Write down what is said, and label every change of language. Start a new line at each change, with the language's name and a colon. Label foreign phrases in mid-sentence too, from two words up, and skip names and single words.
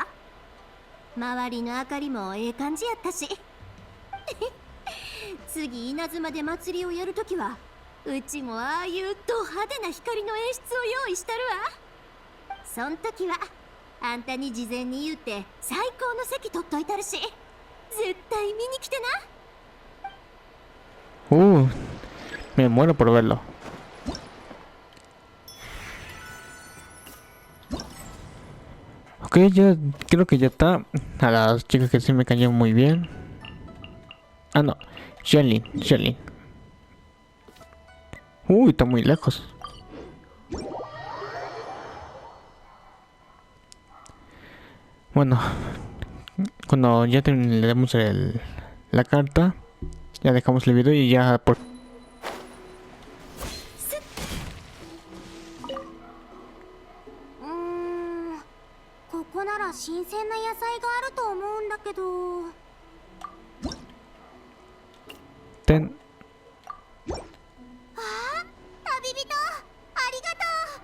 Japanese: 周りの明かりもええ感じやったし次稲妻で祭りをやるときはうちもああいうド派手な光の演出を用意したるわ。そん時はあんたに事前に言うて最高の席取っといたるし、絶対見に来てな。
Spanish: Me muero por verlo. Ok, ya creo que ya está. A las chicas que sí me cayeron muy bien. Ah, no. Shelly. Está muy lejos. Bueno, cuando ya le demos la carta, ya dejamos el video y ya por...
Japanese: ここなら新鮮な野菜があると思うんだけど。
Spanish: Ten.
Japanese: 旅人ありがとう。